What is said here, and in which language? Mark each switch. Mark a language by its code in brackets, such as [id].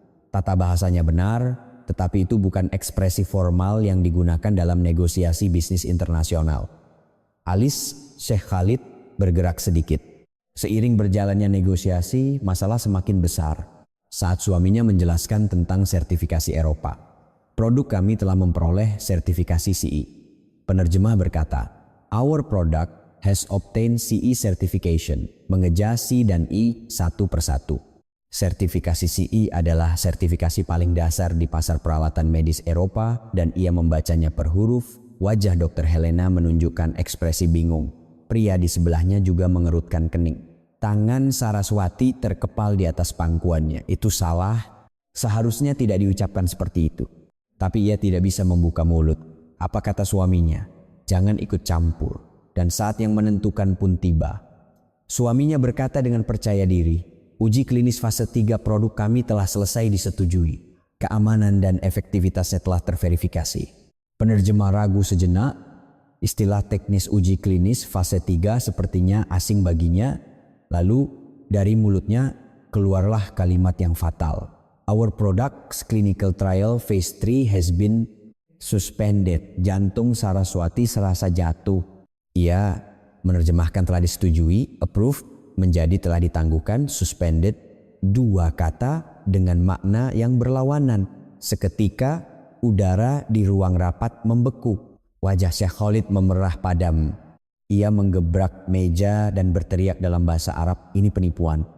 [id] Tata bahasanya benar, tetapi itu bukan ekspresi formal yang digunakan dalam negosiasi bisnis internasional. Alis Syekh Khalid bergerak sedikit. Seiring berjalannya negosiasi, masalah semakin besar. Saat suaminya menjelaskan tentang sertifikasi Eropa. Produk kami telah memperoleh sertifikasi CE. Penerjemah berkata, [en] "Our product has obtained CE certification," [id] mengeja C dan I satu persatu. Sertifikasi CE adalah sertifikasi paling dasar di pasar peralatan medis Eropa dan ia membacanya per huruf. Wajah Dr. Helena menunjukkan ekspresi bingung. Pria di sebelahnya juga mengerutkan kening. Tangan Saraswati terkepal di atas pangkuannya. Itu salah. Seharusnya tidak diucapkan seperti itu. Tapi ia tidak bisa membuka mulut. Apa kata suaminya? Jangan ikut campur. Dan saat yang menentukan pun tiba. Suaminya berkata dengan percaya diri, uji klinis fase 3 produk kami telah selesai disetujui. Keamanan dan efektivitasnya telah terverifikasi. Penerjemah ragu sejenak. Istilah teknis uji klinis fase 3 sepertinya asing baginya. Lalu dari mulutnya keluarlah kalimat yang fatal. [en] Our product's clinical trial phase 3 has been suspended. [id] Jantung Saraswati serasa jatuh. Ia menerjemahkan telah disetujui, approved, menjadi telah ditangguhkan, suspended. Dua kata dengan makna yang berlawanan. Seketika udara di ruang rapat membeku. Wajah Syekh Khalid memerah padam. Ia menggebrak meja dan berteriak dalam bahasa Arab, ini penipuan.